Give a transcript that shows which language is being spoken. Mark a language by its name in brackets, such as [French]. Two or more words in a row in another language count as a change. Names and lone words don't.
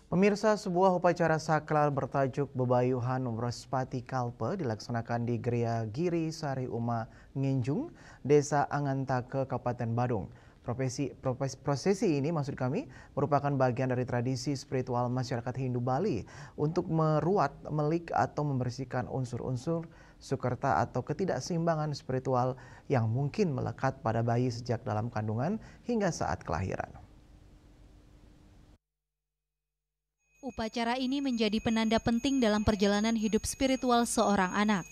[Indonesian] Pemirsa, sebuah upacara sakral bertajuk Bebayuhan Wrespati Kalpe dilaksanakan di Geria Giri Sari Uma Nginjung, Desa Angantake, Kabupaten Badung. Prosesi ini merupakan bagian dari tradisi spiritual masyarakat Hindu Bali untuk meruat, melik atau membersihkan unsur-unsur sukerta atau ketidakseimbangan spiritual yang mungkin melekat pada bayi sejak dalam kandungan hingga saat kelahiran. Upacara ini menjadi penanda penting dalam perjalanan hidup spiritual seorang anak.